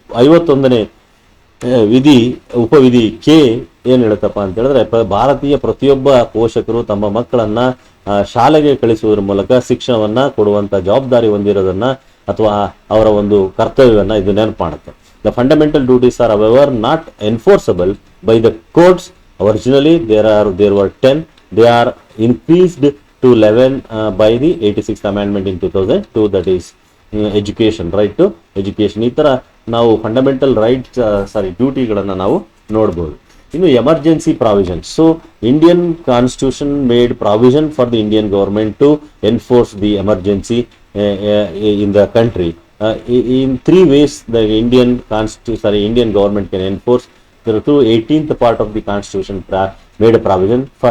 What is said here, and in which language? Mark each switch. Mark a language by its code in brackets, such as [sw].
[kn] 51ನೇ ವಿಧಿ ಉಪವಿಧಿ ಕೆ ಏನ್ ಹೇಳುತ್ತಪ್ಪ ಅಂತ ಹೇಳಿದ್ರೆ, ಭಾರತೀಯ ಪ್ರತಿಯೊಬ್ಬ ಪೋಷಕರು ತಮ್ಮ ಮಕ್ಕಳನ್ನ ಶಾಲೆಗೆ ಕಳಿಸುವುದರ ಮೂಲಕ ಶಿಕ್ಷಣವನ್ನ ಕೊಡುವಂತ ಜವಾಬ್ದಾರಿ ಹೊಂದಿರೋದನ್ನ ಅಥವಾ ಅವರ ಒಂದು ಕರ್ತವ್ಯವನ್ನ ಇದು ನೆನಪು ಮಾಡುತ್ತೆ. [en] The fundamental duties are our not enforceable by the courts. Originally there were 10. They are increased to 11 by the 86th amendment in 2002, that is education, right to education. [kn] ಈ ತರ ನಾವು ಫಂಡಮೆಂಟಲ್ ರೈಟ್ಸ್ ಡ್ಯೂಟಿಗಳನ್ನು ನಾವು ನೋಡ್ಬೋದು. [en] ಇನ್ನು emergency provisions. So Indian constitution made provision for the Indian government to enforce the emergency in the country. In 3 ways the Indian government can enforce. Through 18th part of the constitution made a provision.